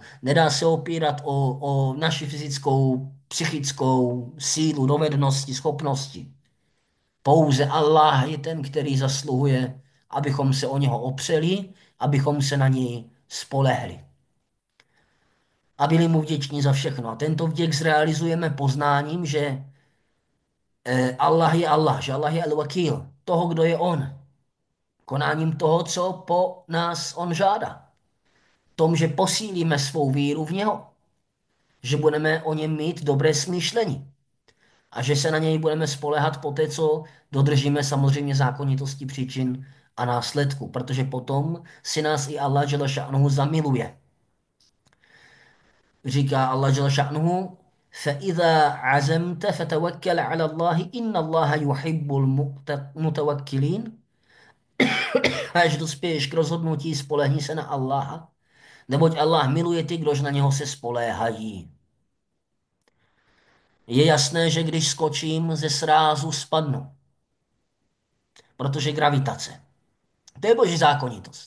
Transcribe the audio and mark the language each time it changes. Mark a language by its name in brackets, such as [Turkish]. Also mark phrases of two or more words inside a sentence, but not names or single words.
[Czech] Nedá se opírat o naši fyzickou, psychickou sílu, dovednosti, schopnosti. Pouze Allah je ten, který zasluhuje, abychom se o něho opřeli, abychom se na něj spolehli. A byli mu vděční za všechno. A tento vděk zrealizujeme poznáním, že Allah je Allah, že Allah je al-Wakil, toho, kdo je on. Konáním toho, co po nás on žádá. Tom, že posílíme svou víru v něho. Že budeme o něm mít dobré smýšlení. A že se na něj budeme spoléhat po té, co dodržíme samozřejmě zákonitosti příčin a následku. Protože potom si nás i Allah [Arabic] جل شأنه [Czech] zamiluje. [Arabic] Říká Allah جل شأنه, فَإِذَا عَزَمْتَ فَتَوَكَّلْ عَلَى اللَّهِ إِنَّ اللَّهَ يُحِبُّ الْمُتَوَكِّلِينَ. [Czech] Až dospěješ k rozhodnutí, spolehni se na Allaha, neboť Allah miluje ty, kdož na něho se spoléhají. Je jasné, že když skočím ze srázu, spadnu. protože gravitace. To je boží zákonitost.